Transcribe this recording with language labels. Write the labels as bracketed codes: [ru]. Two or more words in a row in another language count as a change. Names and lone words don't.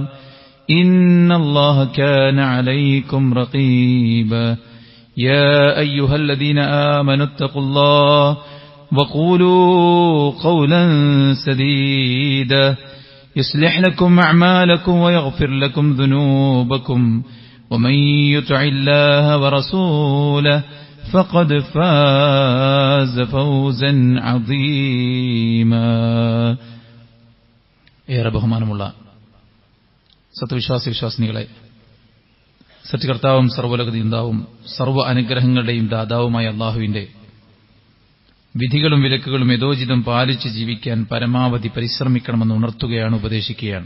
[ar] إن الله كان عليكم رقيبا يا أيها الذين آمنوا اتقوا الله وقولوا قولا سديدا يصلح لكم أعمالكم ويغفر لكم ذنوبكم ومن يطع الله ورسوله فقد فاز فوزا عظيما [ml] ഏറെ ബഹുമാനമുള്ള സത്യവിശ്വാസി വിശ്വാസിനികളെ, സത്യകർത്താവും സർവ്വലോകനിയന്താവും സർവ്വ അനുഗ്രഹങ്ങളുടെയും ദാതാവുമായ അല്ലാഹുവിന്റെ വിധികളും വിലക്കുകളും യഥോചിതം പാലിച്ച് ജീവിക്കാൻ പരമാവധി പരിശ്രമിക്കണമെന്ന് ഉണർത്തുകയാണ്, ഉപദേശിക്കുകയാണ്.